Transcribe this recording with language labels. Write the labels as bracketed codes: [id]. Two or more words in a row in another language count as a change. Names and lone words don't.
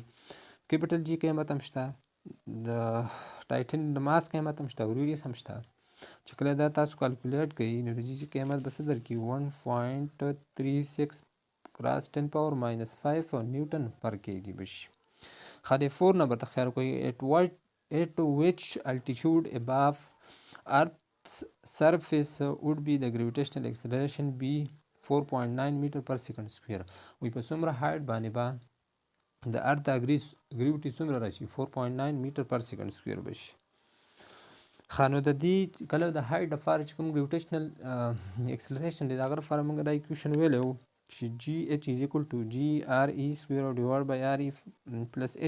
[ps] کیپیټل جي قیمت هم شته د ټایټن د ماس قیمت هم شته او ریډیس هم شته چې کله دا تاسو کالکولیټ کوئ نو د جي قیمت به څه درکړي 1.36 × 10⁻⁵ [en] newton per kg [ps] به شي. ښه د 4 نمبر ته خیال کوئ. [en] at which altitude above earth's surface would be the gravitational acceleration be 4.9 meter per second square. [ps] وی په څومره هایټ باندې به د ارث د ګریویټي څومره راشي 4.9 [en] meter per second square [ps] به شي. ښه نو د دې کله د هایټ لپاره چې کوم [en] gravitational acceleration [ps] دی د هغه لپاره موږ دا ایکویشن ویلی وو چې [en] g h is equal to g R E square divide by R E plus h.